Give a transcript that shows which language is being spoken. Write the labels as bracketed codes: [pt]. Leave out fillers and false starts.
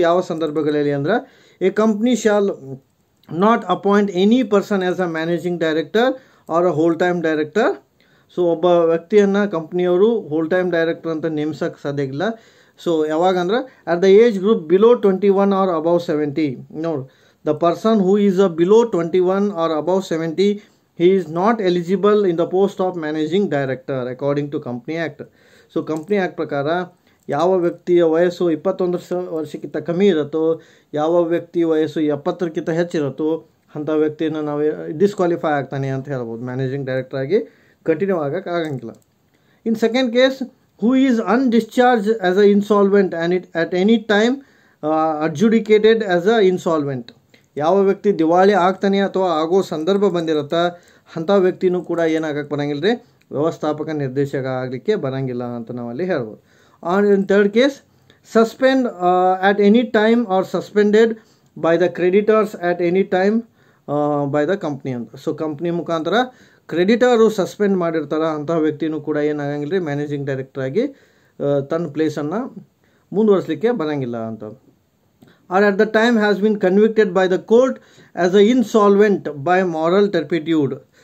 [kn] ಯಾವ ಸಂದರ್ಭಗಳಲ್ಲಿ ಅಂದರೆ, [en] A company shall not appoint any person as a managing director or a whole time director. [kn] So ಒಬ್ಬ ವ್ಯಕ್ತಿಯನ್ನು ಕಂಪ್ನಿಯವರು whole time director ಅಂತ ನೇಮಿಸೋಕ್ಕೆ ಸಾಧ್ಯ ಇಲ್ಲ. [en] so [kn] ಯಾವಾಗಂದ್ರೆ [en] At the age group below 21 or above 70. [kn] ನೋಡಿ, [en] The person who is a below 21 or above 70 he is not eligible in the post of managing director according to company act. [kn] So company act ಪ್ರಕಾರ ಯಾವ ವ್ಯಕ್ತಿಯ ವಯಸ್ಸು 21 ವರ್ಷಕ್ಕಿಂತ ಕಮ್ಮಿ ಇರುತ್ತೋ, ಯಾವ ವ್ಯಕ್ತಿ ವಯಸ್ಸು 70ಕ್ಕಿಂತ ಹೆಚ್ಚಿರುತ್ತೋ ಅಂಥ ವ್ಯಕ್ತಿಯನ್ನು ನಾವು ಡಿಸ್ಕ್ವಾಲಿಫೈ ಆಗ್ತಾನೆ ಅಂತ ಹೇಳ್ಬೋದು. ಮ್ಯಾನೇಜಿಂಗ್ ಡೈರೆಕ್ಟರ್ ಆಗಿ ಕಂಟಿನ್ಯೂ ಆಗೋಕ್ಕೆ ಆಗಂಗಿಲ್ಲ. [en] In second case, who is undischarged as a insolvent and it at any time adjudicated as a insolvent. [kn] ಯಾವ ವ್ಯಕ್ತಿ ದಿವಾಳಿ ಆಗ್ತಾನೆ ಅಥವಾ ಆಗೋ ಸಂದರ್ಭ ಬಂದಿರುತ್ತಾ ಅಂಥ ವ್ಯಕ್ತಿನೂ ಕೂಡ ಏನಾಗಕ್ಕೆ ಬರೋಂಗಿಲ್ಲ ರೀ, ವ್ಯವಸ್ಥಾಪಕ ನಿರ್ದೇಶಕ ಆಗಲಿಕ್ಕೆ ಬರೋಂಗಿಲ್ಲ ಅಂತ ನಾವಲ್ಲಿ ಹೇಳ್ಬೋದು. [en] in third case, suspend at any time or suspended by the creditors at any time by the company [kn] ಅಂತ. ಸೊ ಕಂಪ್ನಿ ಮುಖಾಂತರ ಕ್ರೆಡಿಟರು ಸಸ್ಪೆಂಡ್ ಮಾಡಿರ್ತಾರೆ ಅಂಥ ವ್ಯಕ್ತಿನೂ ಕೂಡ ಏನಾಗಂಗಿಲ್ಲ ರೀ, ಮ್ಯಾನೇಜಿಂಗ್ ಡೈರೆಕ್ಟರ್ ಆಗಿ ತನ್ನ ಪ್ಲೇಸನ್ನು ಮುಂದುವರಿಸಲಿಕ್ಕೆ ಬರೋಂಗಿಲ್ಲ ಅಂತ. [en] or at the time has been convicted by the court as a insolvent by moral turpitude.